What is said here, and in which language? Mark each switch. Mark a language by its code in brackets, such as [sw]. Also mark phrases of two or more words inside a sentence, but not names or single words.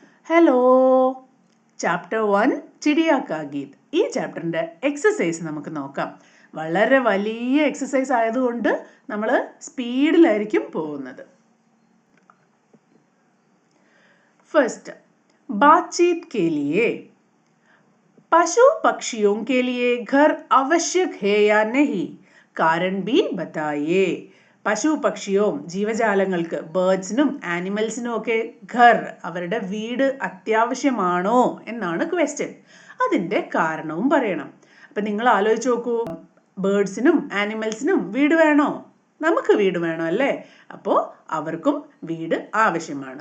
[ml] ഹലോ, ചാപ്റ്റർ 1 ചിടിയ കാ ഗീത്. ഈ ചാപ്റ്ററിൻ്റെ എക്സസൈസ് നമുക്ക് നോക്കാം. വളരെ വലിയ എക്സസൈസ് ആയതുകൊണ്ട് നമ്മൾ സ്പീഡിലായിരിക്കും പോകുന്നത്. ഫസ്റ്റ്, [hi] बातचीत के लिए पशु पक्षियों के लिए घर आवश्यक है या नहीं, कारण भी बताइए. [ml] പശു പക്ഷിയും ജീവജാലങ്ങൾക്ക്, ബേർഡ്സിനും ആനിമൽസിനും ഒക്കെ ഘർ, അവരുടെ വീട് അത്യാവശ്യമാണോ എന്നാണ് ക്വസ്റ്റ്യൻ. അതിൻ്റെ കാരണവും പറയണം. അപ്പം നിങ്ങൾ ആലോചിച്ച് നോക്കൂ, ബേർഡ്സിനും ആനിമൽസിനും വീട് വേണോ? നമുക്ക് വീട് വേണം അല്ലേ? അപ്പോൾ അവർക്കും വീട് ആവശ്യമാണ്.